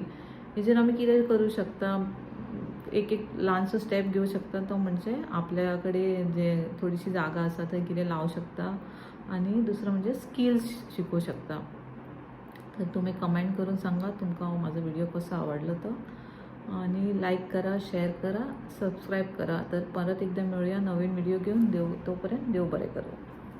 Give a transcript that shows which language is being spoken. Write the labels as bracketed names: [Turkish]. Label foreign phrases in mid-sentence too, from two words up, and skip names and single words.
[Konkani] हेजेर आमी कितें करूं शकता? एक ल्हानसो स्टेप घेवं शकता. तो म्हणजे आपल्या कडेन जे थोडीशी जागा आसा थंय कितें लावं शकता [Marathi] आणि दुसरं म्हणजे [Konkani] स्किल्स शिकूं शकता. [Marathi] तर तुम्ही कमेंट करून सांगा [Konkani] तुमकां म्हाजो व्हिडिओ कसो आवडलो तो, [Marathi] आणि लाईक करा, शेअर करा, सबस्क्राईब करा. तर परत एकदा मिळूया नवीन व्हिडिओ घेऊन. [Konkani] तोपर्यंत देव बरें करो.